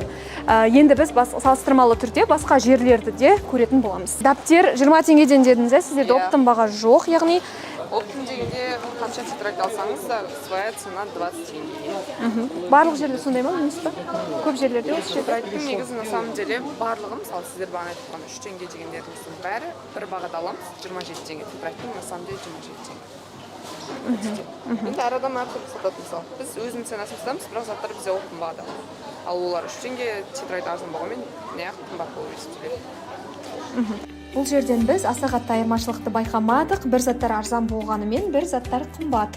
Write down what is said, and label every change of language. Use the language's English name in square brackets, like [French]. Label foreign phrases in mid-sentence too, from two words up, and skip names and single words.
[Kazakh] Енді біз салыстырмалы түрде басқа жерлерді де көретін боламыз. Даптер 20 теңгеден дедіңіз, сізде оптом баға жоқ, яғни оптом дегенде қанша тетрадь алсаңыз да [Russian] своя цена [Kazakh] 20 теңге. Барлық жерде сондай ма, емес пе? Көп жерлерде осы Тетрадьтың негізі [Russian] на самом деле [Kazakh] барлығы, мысалы сіздер бағана айтқан 3 теңге дегендеріңіздің бәрі бір бағада аламыз, 27 теңге. Тетрадьтың [Russian] на самом деле [Kazakh] 27 теңге. Енді әр адам әртүрлі сатады мысалы. Біз өзіміз ценасын сатамыз, бірақ заттар бізде оптом бағада. Ал олар 3 теңге тетрадь арзан болғанмен неғып қымбат болып есептеледі. Бұл жерден біз аса қатты айырмашылықты байқамадық. Бір заттар арзан болғанымен, бір заттар қымбат.